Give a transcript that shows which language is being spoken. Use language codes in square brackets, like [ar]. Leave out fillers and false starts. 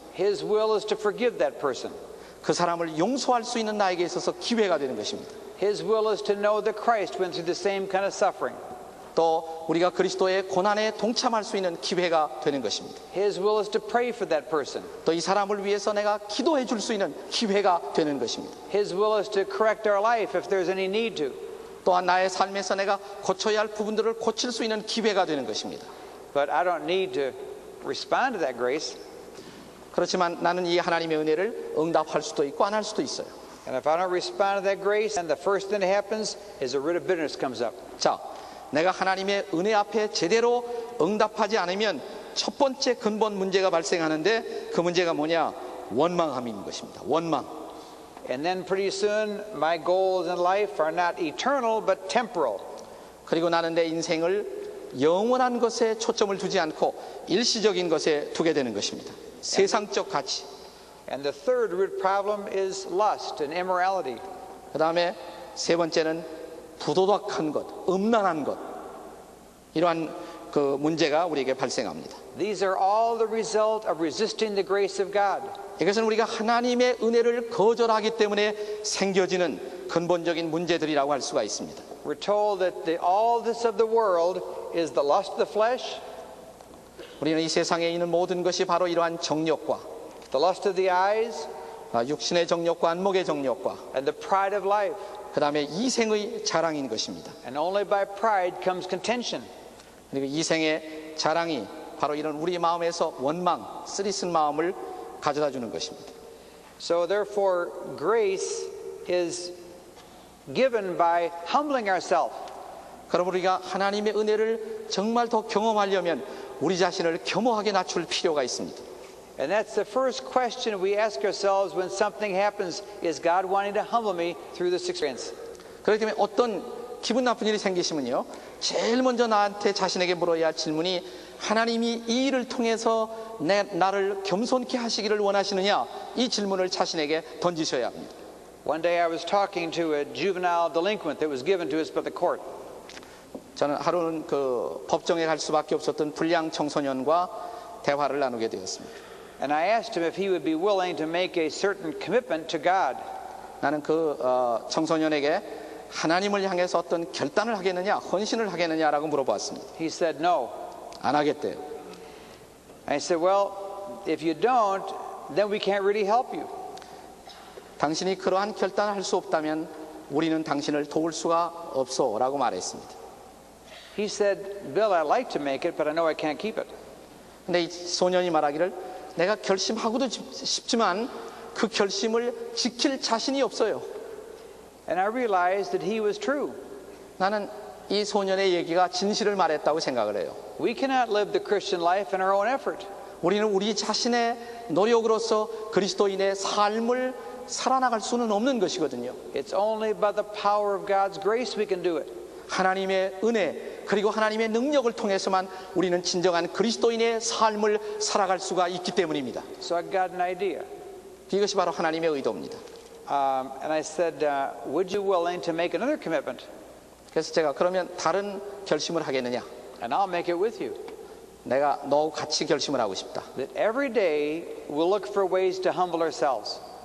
[en] His will is to forgive that person. [ko] 그 사람을 용서할 수 있는 나에게 있어서 기회가 되는 것입니다. [en] His will is to know that Christ went through the same kind of suffering. [ko] 또 우리가 그리스도의 고난에 동참할 수 있는 기회가 되는 것입니다. [en] His will is to pray for that person. [ko] 또 이 사람을 위해서 내가 기도해 줄 수 있는 기회가 되는 것입니다. [en] His will is to correct our life if there's any need to. [ko] 또한 나의 삶에서 내가 고쳐야 할 부분들을 고칠 수 있는 기회가 되는 것입니다. [en] But I don't need to respond to that grace. [ko] 그렇지만 나는 이 하나님의 은혜를 응답할 수도 있고 안 할 수도 있어요. [en] And if I don't respond to that grace, then the first thing that happens is a root of bitterness comes up. [ko] 자, 내가 하나님의 은혜 앞에 제대로 응답하지 않으면 첫 번째 근본 문제가 발생하는데 그 문제가 뭐냐? 원망함인 것입니다. 원망. [en] And then pretty soon my goals in life are not eternal but temporal. [ko] 그리고 나는 내 인생을 영원한 것에 초점을 두지 않고 일시적인 것에 두게 되는 것입니다. 세상적 가치. [en] And the third root problem is lust and immorality. [ko] 그 다음에 세 번째는 부도덕한 것, 음란한 것, 이러한 그 문제가 우리에게 발생합니다. [en] These are all the result of resisting the grace of God. [ko] 이것은 우리가 하나님의 은혜를 거절하기 때문에 생겨지는 근본적인 문제들이라고 할 수가 있습니다. [en] We're told that all this of the world is the lust of the flesh, [ko] 우리는 이 세상에 있는 모든 것이 바로 이러한 정욕과 [en] the lust of the eyes, [ko] 육신의 정욕과 안목의 정욕과 [en] and the pride of life. [ko] 그 다음에 이생의 자랑인 것입니다. [en] And only by pride comes contention. [ko] 그리고 이생의 자랑이 바로 이런 우리 마음에서 원망, 쓰리쓴 마음을 가져다 주는 것입니다. [en] So therefore, grace is given by humbling ourselves. [ko] 그럼 우리가 하나님의 은혜를 정말 더 경험하려면 우리 자신을 겸허하게 낮출 필요가 있습니다. [en] And that's the first question we ask ourselves when something happens. Is God wanting to humble me through this experience? [ko] 그렇기 때문에 어떤 기분 나쁜 일이 생기시면요, 제일 먼저 나한테 자신에게 물어야 할 질문이 하나님이 이 일을 통해서 나를 겸손케 하시기를 원하시느냐, 이 질문을 자신에게 던지셔야 합니다. [en] One day I was talking to a juvenile delinquent that was given to us by the court. [ko] 저는 하루는 그 법정에 갈 수밖에 없었던 불량 청소년과 대화를 나누게 되었습니다. [en] And I asked him if he would be willing to make a certain commitment to God. [ko] 나는 그 청소년에게 하나님을 향해서 어떤 결단을 하겠느냐, 헌신을 하겠느냐라고 물어봤습니다. [en] He said no. [ko] 안 하겠대요. [en] I said, well, if you don't, then we can't really help you. [ko] 당신이 그러한 결단을 할 수 없다면 우리는 당신을 도울 수가 없어 라고 말했습니다. [en] He said, Bill, I'd like to make it, but I know I can't keep it. [ko] 근데 이 소년이 말하기를 내가 결심하고도 싶지만 그 결심을 지킬 자신이 없어요. [en] And I realized that he was true. [ko] 나는 이 소년의 얘기가 진실을 말했다고 생각을 해요. [en] We cannot live the Christian life in our own effort. [ko] 우리는 우리 자신의 노력으로서 그리스도인의 삶을 살아나갈 수는 없는 것이거든요. [en] It's only by the power of God's grace we can do it. [ko] 하나님의 은혜 그리고 하나님의 능력을 통해서만 우리는 진정한 그리스도인의 삶을 살아갈 수가 있기 때문입니다. [en] So I got an idea. [ko] 이것이 바로 하나님의 의도입니다. [en] And I said, would you willing to make another commitment? [ko] 그래서 제가 그러면 다른 결심을 하겠느냐? [en] And I'll make it with you. [ko] 내가 너와 같이 결심을 하고 싶다. [en] That every day we'll look for ways to humble ourselves.